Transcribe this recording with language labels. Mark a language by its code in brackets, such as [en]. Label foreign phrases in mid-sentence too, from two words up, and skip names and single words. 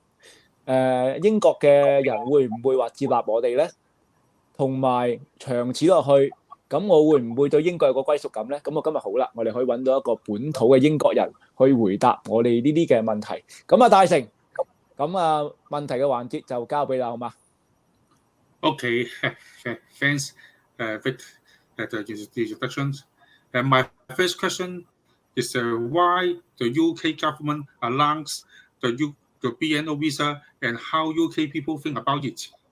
[yue] 英國嘅人會唔會話接納我哋咧？同埋長此落去，咁我會唔會對英國有個歸屬感咧？咁我今日好啦，我哋可以揾到一個本土嘅英國人去回答我哋呢啲嘅問題。咁啊，大成，咁啊問題嘅環節就交俾你好嗎 [en] ？Okay, thanks, Vic, the introductions. My first question is why the UK government allows the BNO visa and how UK people think about it.